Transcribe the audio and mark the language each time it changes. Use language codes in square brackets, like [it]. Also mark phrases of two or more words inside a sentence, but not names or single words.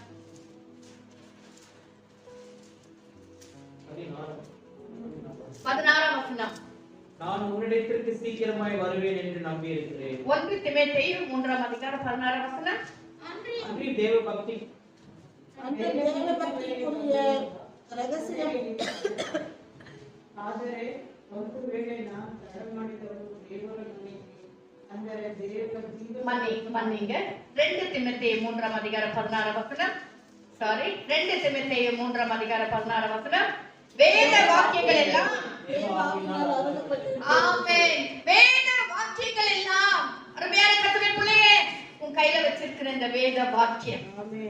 [ta] நான் உன்னிடத்திற்கு சீக்கிரமாய் வருவேன் என்று நம்பி இருக்கிறேன். 1 தீமோத்தேயு 3:16 அன்றி தேவ பக்தி ரகசியம் [kn] ಆದರೆ ಒಂದು ವೇಳೆ ನಾನು ತಡ ಮಾಡಿದವರು ದೇವರನ್ನು ಅಂದರೆ ದೇವರ [ta] மன்னிங்க 2 தீமோத்தேயு 3:16 சாரி 2 தீமோத்தேயு 3:16 வேத வாக்கியங்கள் எல்லாம் ஆமென். வேத வாக்கியங்கள் எல்லாம் அருமையான கர்த்தருடைய பிள்ளையே, உன் கையில வச்சிருக்கிற இந்த வேத வாக்கியம் ஆமென்.